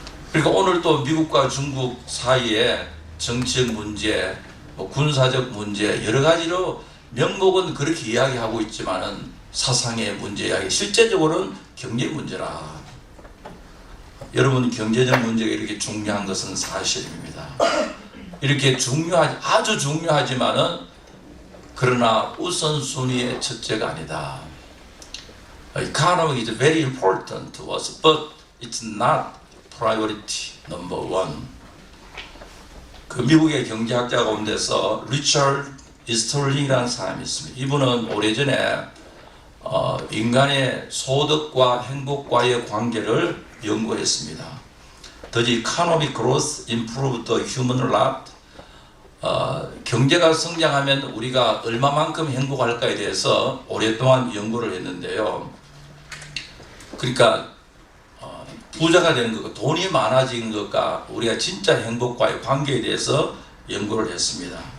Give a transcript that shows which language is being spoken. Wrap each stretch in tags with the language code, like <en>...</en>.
<ko>그러니까 오늘 또 미국과 중국 사이에 정치적 문제, 군사적 문제 여러 가지로 명목은 그렇게 이야기하고 있지만은 사상의 문제 이야기, 실제적으로는 경제 문제라. 여러분, 경제적 문제가 이렇게 중요한 것은 사실입니다. 이렇게 아주 중요하지만은 그러나 우선순위의 첫째가 아니다.</ko> <en>Economy is very important to us, but it's not priority number one.</en> <ko>그 미국의 경제학자 가운데서 리처드 이스털링이라는 사람이 있습니다. 이분은 오래전에 인간의 소득과 행복과의 관계를 연구했습니다.</ko> <en>The economic growth improved the human lot.</en> <ko>경제가 성장하면 우리가 얼마만큼 행복할까에 대해서 오랫동안 연구를 했는데요. 그러니까 부자가 되는 것과 돈이 많아진 것과 우리가 진짜 행복과의 관계에 대해서 연구를 했습니다.</ko>